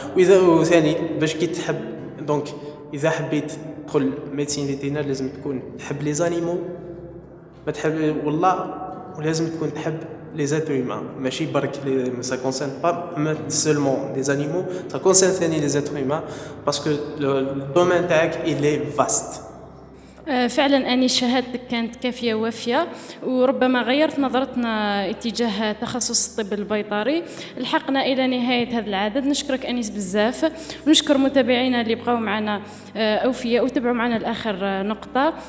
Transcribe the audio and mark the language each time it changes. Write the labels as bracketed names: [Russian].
[Arabic] واذا ثاني باش كي تحب، دونك اذا حبيت تدخل ميديسين فيتيرينير لازم تكون تحب لي زانيمو، ما تحب والله، ولازم تكون تحب [French] les êtres humains. [Arabic] ماشي برك [French] ça concerne pas seulement les animaux, ça concerne ثاني les êtres humains parce que le domaine تاعك il est vaste. [Arabic] فعلا أني شهادتك كانت كافية وافية، وربما غيرت نظرتنا اتجاه تخصص الطب البيطري. لحقنا إلى نهاية هذا العدد. نشكرك أنيس بزاف، ونشكر متابعينا اللي بقاو معنا أوفياء وتابعوا معنا لآخر نقطة.